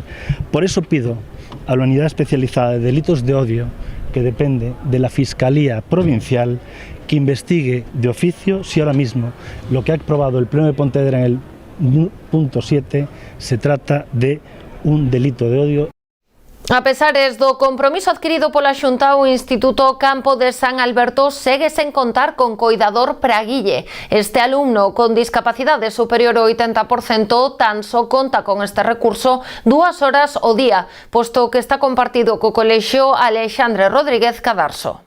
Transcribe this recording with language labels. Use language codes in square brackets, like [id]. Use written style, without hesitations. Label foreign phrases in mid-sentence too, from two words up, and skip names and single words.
[es] Por eso pido a la Unidad Especializada de Delitos de Odio, que depende de la Fiscalía Provincial, que investigue de oficio si ahora mismo lo que ha aprobado el Pleno de Pontevedra en el punto 7 se trata de un delito de odio. [gl] A pesares do compromiso adquirido pola Xunta, o Instituto Campo de San Alberto segue sen contar con coidador para Guille. Este alumno con discapacidade superior ao 80% tan só conta con este recurso 2 horas ao día, posto que está compartido co Colexio Alexandre Rodríguez Cadarso.